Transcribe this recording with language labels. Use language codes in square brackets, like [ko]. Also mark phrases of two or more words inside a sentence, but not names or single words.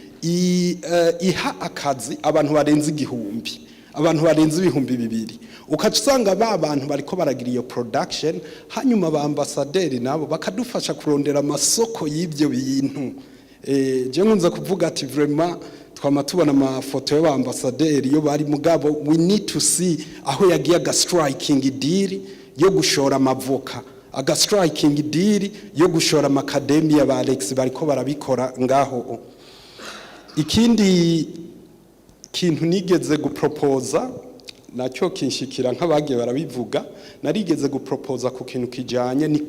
[rn] iha akazi abantu barenze igihumbi abantu barenze ibihumbi bibiri ukacusanga ba bantu bariko baragira iyo production hanyuma ba ambassadeur nabo bakadufasha kurondera amasoko y'ibyo bintu je nkunze kuvuga ati vraiment twama tubona amafoto y'aba ambassadeur yo bari mugabo [en] we need to see [rn] aho yagiye aga [en] striking deal [rn] yo gushora amavoka aga [en] striking deal [rn] yo gushora amakademia ba Alex bariko barabikora ngaho ikindi kintu nigeze guproposa nacyo kinshikira nk'abagiye barabivuga narigeze guproposa ku kintu kijanye